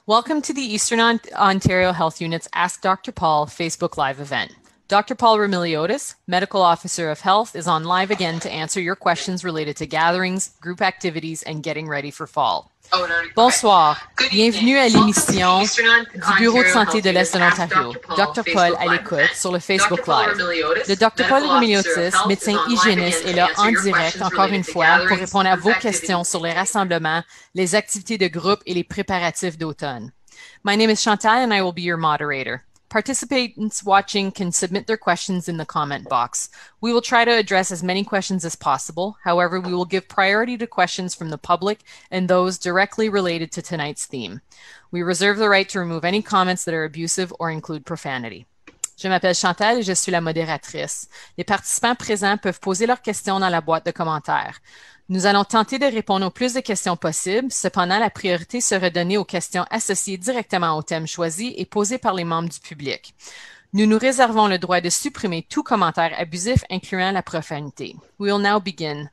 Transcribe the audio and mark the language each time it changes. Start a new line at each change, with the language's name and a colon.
English: Welcome to the Eastern Ontario Health Unit's Ask Dr. Paul Facebook Live event. Dr. Paul Remiliotis, Medical Officer of Health, is on live again to answer your questions related to gatherings, group activities, and getting ready for fall.
French: Bonsoir. Bienvenue à l'émission du Bureau de santé de l'Est de l'Ontario. Dr. Paul à l'écoute sur le Facebook Live. Le Dr. Paul Remiliotis, médecin hygiéniste, est là en direct, encore une fois, pour répondre à vos questions sur les rassemblements, les activités de groupe et les préparatifs d'automne.
English: My name is Chantal and I will be your moderator. Participants watching can submit their questions in the comment box. We will try to address as many questions as possible. However, we will give priority to questions from the public and those directly related to tonight's theme. We reserve the right to remove any comments that are abusive or include profanity.
French: Je m'appelle Chantal et je suis la modératrice. Les participants présents peuvent poser leurs questions dans la boîte de commentaires. Nous allons tenter de répondre au plus de questions possibles. Cependant, la priorité sera donnée aux questions associées directement au thème choisi et posées par les membres du public. Nous nous réservons le droit de supprimer tout commentaire abusif, incluant la profanité.
English: We will now begin.